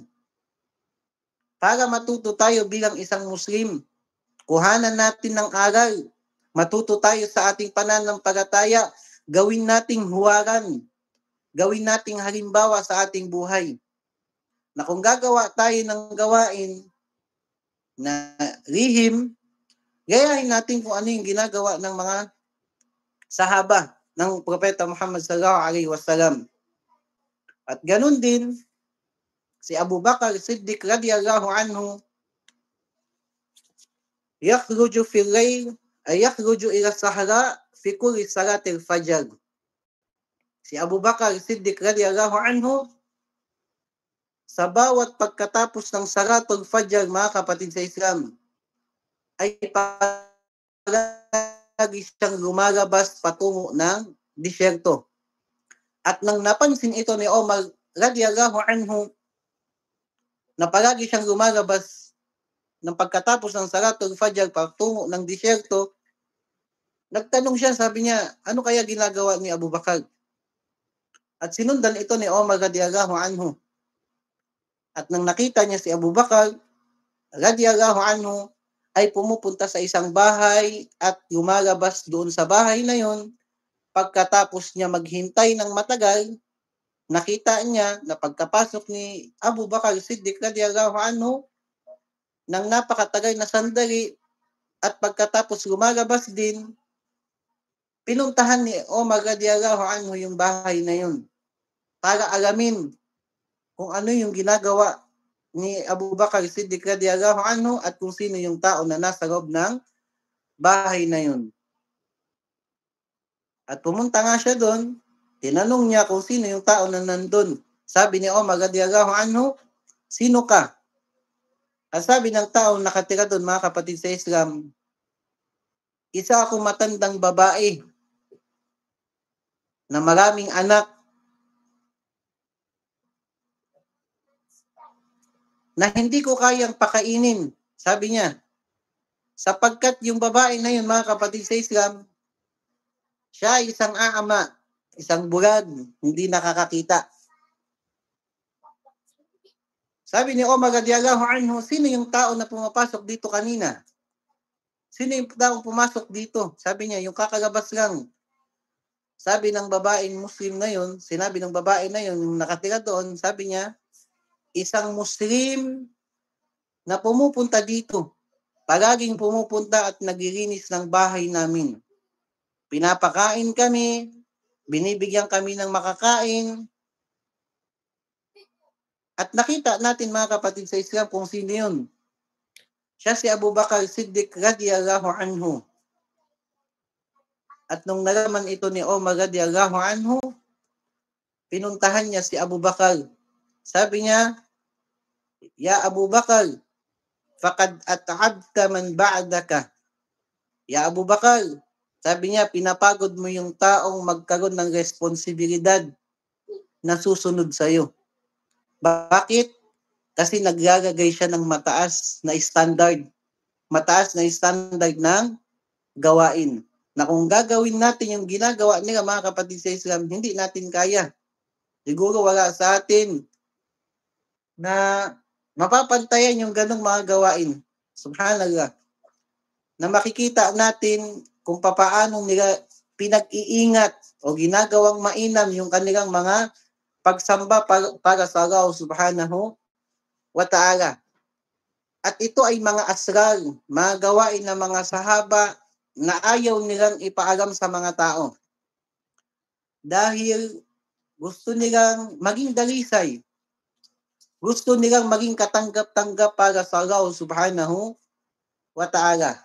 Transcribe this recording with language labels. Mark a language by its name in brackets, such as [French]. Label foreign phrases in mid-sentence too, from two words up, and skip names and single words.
[Filipino] Para matuto tayo bilang isang Muslim, kuhanan natin ng aral, matuto tayo sa ating pananampalataya, gawin nating huwaran, gawin nating halimbawa sa ating buhay. Na kung gagawa tayo ng gawain na lihim, gayahin natin kung ano yung ginagawa ng mga sahaba ng Propeta Muhammad [Arabic] صلى الله عليه وسلم. [Filipino] At ganun din, si Abu Bakar Siddiq [Arabic] رضي الله عنه يخرج في الليل أي يخرج إلى الصحراء في كل صلاة الفجر. [Filipino] Si Abu Bakar Siddiq [Arabic] رضي الله عنه, [Filipino] sa bawat pagkatapos ng [Arabic] صلاة الفجر, [Filipino] mga kapatid sa Islam, ay palagi siyang lumalabas patungo ng disyerto. At nang napansin ito ni Omar [Arabic] رضي الله عنه, [Filipino] na palagi siyang lumalabas ng pagkatapos ng [Arabic] صلاة الفجر [Filipino] patungo ng disyerto, nagtanong siya, sabi niya, ano kaya ginagawa ni Abu Bakar? At sinundan ito ni Omar [Arabic] رضي الله عنه. [Filipino] At nang nakita niya si Abu Bakar [Arabic] رضي الله عنه, [Filipino] ay pumupunta sa isang bahay at lumalabas doon sa bahay na yon. Pagkatapos niya maghintay ng matagal, nakita niya na pagkapasok ni Abu Bakar Siddiq [Arabic] رضي الله عنه, [Filipino] nang napakatagal na sandali, at pagkatapos lumalabas din, pinuntahan ni Omar [Arabic] رضي الله عنه [Filipino] yung bahay na yun para alamin kung ano yung ginagawa ni Abu Bakar Siddiq [Arabic] رضي الله عنه [Filipino] at kung sino yung tao na nasa loob ng bahay na yun. At pumunta nga siya doon, tinanong niya kung sino yung tao na nandun. Sabi ni Omar [Arabic] رضي الله عنه, [Filipino] sino ka? At sabi ng tao nakatira doon, mga kapatid sa Islam, isa akong matandang babae na maraming anak na hindi ko kayang pakainin, sabi niya. Sapagkat yung babae na yun, mga kapatid sa Islam, siya ay isang aama, isang bulag, hindi nakakakita. Sabi ni Omar [Arabic] رضي الله عنه, [Filipino] sino yung tao na pumapasok dito kanina? Sino yung taong pumasok dito? Sabi niya, yung kakalabas lang. Sabi ng babaeng Muslim na yun, sinabi ng babae na yun, yung nakatira doon, sabi niya, isang Muslim na pumupunta dito. Palaging pumupunta at naglilinis ng bahay namin. Pinapakain kami, binibigyan kami ng makakain, at nakita natin mga kapatid sa Islam kung sino yun. Siya si Abu Bakar Siddiq [Arabic] رضي الله عنه. [Filipino] At nung nalaman ito ni Omar [Arabic] رضي الله عنه, [Filipino] pinuntahan niya si Abu Bakar. Sabi niya, [Arabic] يا أبا بكر، فقد أتعبت من بعدك. [Filipino] Ya Abu Bakar, sabi niya, pinapagod mo yung taong magkaroon ng responsibilidad na susunod sa iyo. Bakit? Kasi naglalagay siya ng mataas na standard ng gawain. Na kung gagawin natin yung ginagawa nila mga kapatid sa Islam, hindi natin kaya. Siguro wala sa atin na mapapantayan yung ganong mga gawain. Subhanallah. Na makikita natin kung papaano nila pinag-iingat o ginagawang mainam yung kanilang mga pagsamba para sa Allah [Arabic] سبحانه وتعالى. [Filipino] At ito ay mga asrar, mga gawain ng mga sahaba na ayaw nilang ipaalam sa mga tao. Dahil gusto nilang maging dalisay. Gusto nilang maging katanggap-tanggap para sa Allah [Arabic] سبحانه وتعالى.